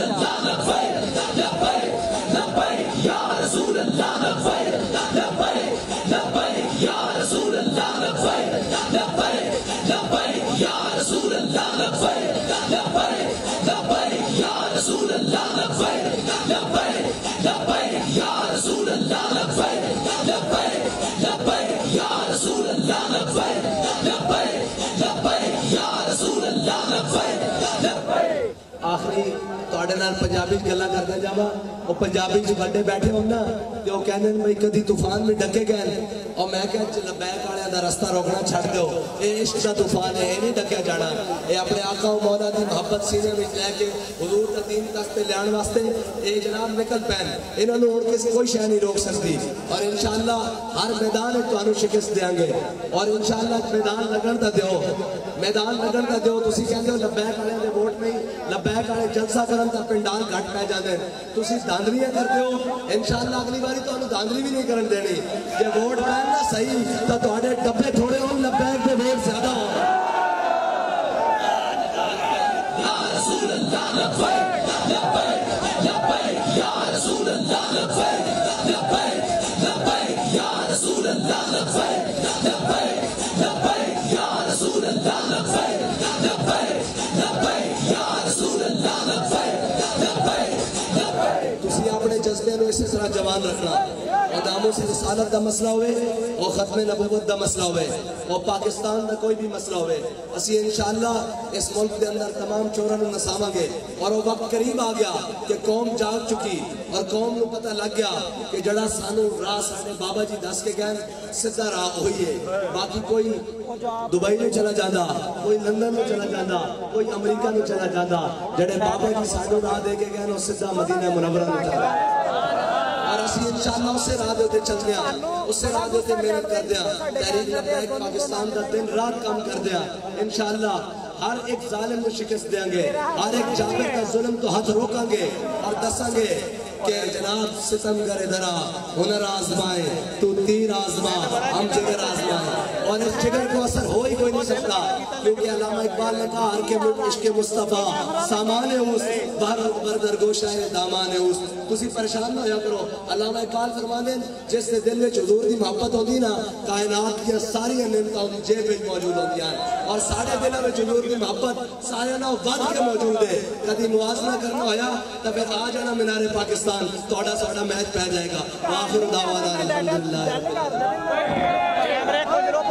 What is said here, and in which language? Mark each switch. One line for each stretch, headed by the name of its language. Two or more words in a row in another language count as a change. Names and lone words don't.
Arabic: اللہ، لبیک لبیک لبیک یا رسول اللہ، لبیک لبیک لبیک یا رسول اللہ، لبیک لبیک لبیک یا رسول اللہ، لبیک لبیک لبیک یا رسول اللہ، لبیک لبیک لبیک یا رسول اللہ، لبیک لبیک لبیک یا رسول اللہ، لبیک لبیک لبیک یا رسول اللہ، لبیک لبیک۔
Punjabi: آخری تواڈے نال پنجابی گلاں کردا جاواں، وہ پنجابی جو بڑے بیٹھے ہوں نا تے وہ کہندے نے بھئی کدی طوفان میں ڈکے گئے، اور میں کہ لبیک والے دا رستہ روکنا چھڈ دیو، اے عشق دا طوفان ہے، اے نہیں ڈکیا جانا، اے اپنے آقا و مولا دی محبت سینے وچ لے کے حضور دا دین تک تے لیان واسطے اے جناب نکل پین، انہاں نوں ہن کسی کوئی شے نہیں روک سکتی، اور انشاءاللہ ہر میدان وچ تانوں شکست دیاں گے، اور انشاءاللہ میدان لگن دا دیو، میدان لگن دا دیو۔ تسی کہندے ہو لبیک والے دے ووٹ نہیں، لبیک والے جلسہ کرن دا پنڈال گھٹ پہ جاندے، تسی دھاندلیاں کردے ہو، انشاءاللہ اگلی باری تانوں دھاندلی بھی نہیں کرن دینی، جے ووٹ پین نا صحیح تو تواڈے ڈبے تھوڑے ہون، لبیک دے ووٹ زیادہ ہون۔
Arabic: یا رسول اللہ، لبیک لبیک لبیک یا رسول اللہ، لبیک لبیک لبیک یا رسول اللہ، لبیک لبیک لبیک یا رسول اللہ، لبیک لبیک لبیک یا رسول اللہ، لبیک لبیک لبیک۔
Punjabi: تسی اپنے جذبے نو اسی طرح جوان رکھنا، اور ناموس سے رسالت دا مسئلہ ہوئے، اور ختم نبوت دا مسئلہ ہوئے، اور پاکستان دا کوئی بھی مسئلہ ہوئے، اسی انشاءاللہ اس ملک دے اندر تمام چوراں نوں نساواں گے، اور وہ وقت قریب آ گیا کہ قوم جاگ چکی، اور قوم نو پتہ لگ گیا کہ جڑا سانو راہ ساڈے بابا جی دس کے گئے سیدھا راہ ہوئی ہے، باقی کوئی دبئی میں چلا جاندہ، کوئی لندن میں چلا جاندہ، کوئی امریکہ میں چلا جاندہ، جڑے بابا جی سانو راہ دے کے گئے وہ سیدھا مدینہ منورہ میں چلا جاندہ، اور اسی انشاءاللہ اسے راہ دیتے چل دیا، اسے راہ دیتے محنت کر دیا، تحریک لبیک پاکستان دا دن رات کام کر دیا،
Urdu: انشاءاللہ ہر ایک ظالم کو شکست دیں گے،
Punjabi: ہر ایک جابر کا ظلم تو ہاتھ روکاں گے، اور دساں گے کہ جناب
Urdu: ستمگر ادھرا ہنر آزمائے تو تیر آزما ہم جگر آزمائے، اور اس جگر کو اثر ہو ہی کوئی نہیں سکتا،
Punjabi: کیونکہ علامہ اقبال نے کہا
Persian: ہر کے عشق مصطفیٰ سامان اوس بردر گوشہ دامان اوس۔
Punjabi: تسی پریشان نہ ہویا کرو، علامہ اقبال فرماندے جس دے دل وچ حضور دی محبت ہوندی نا کائنات کی ساری نعمتاں دی جیب وچ موجود ہوندیاں، اور ساڈے دلاں وچ حضور دی محبت سارے نال ود کے موجود ہے، کدی موازنہ کرنا ہویا تو پھر آ جانا مینار پاکستان، تہاڈا ساڈا میچ پہ جائے گا۔
Arabic: وآخر دعوانا الحمدللہ۔